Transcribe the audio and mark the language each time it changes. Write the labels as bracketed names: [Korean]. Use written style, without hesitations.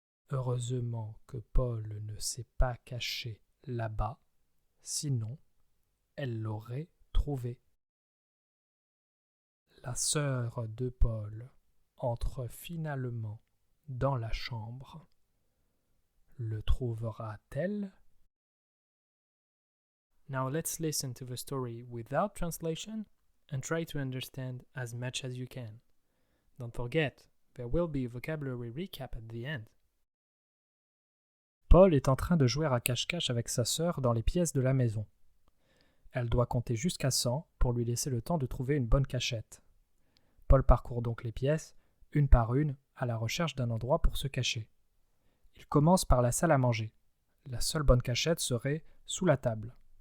[French] Heureusement que Paul ne s'est pas caché là-bas, sinon elle l'aurait trouvé. La sœur de Paul entre finalement dans la chambre. Le trouvera-t-elle? [English] Now let's listen to the story without translation and try to understand as much as you can. Don't forget, there will be a vocabulary recap at the end. [French] Paul est en train de jouer à cache-cache avec sa sœur dans les pièces de la maison. Elle doit compter jusqu'à 100 pour lui laisser le temps de trouver une bonne cachette. Paul parcourt donc les pièces, une par une, à la recherche d'un endroit pour se cacher. Il commence par la salle à manger. La seule bonne cachette serait sous la table.